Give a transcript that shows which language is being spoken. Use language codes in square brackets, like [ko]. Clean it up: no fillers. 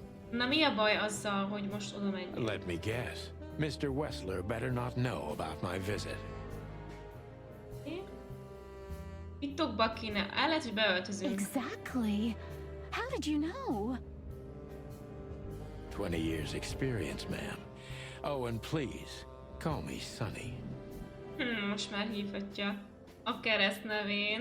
[hu] Na mi a baj azzal, hogy most oda megyünk? [en] Let me guess. Mr. Wessler better not know about my visit. [hu] Titokba kéne, el lehet, hogy beöltözünk. [en] Exactly. How did you know? 20 years experience, ma'am. Oh, and please, call me Sonny. [hu] Most már hívhatja a keresztnevén.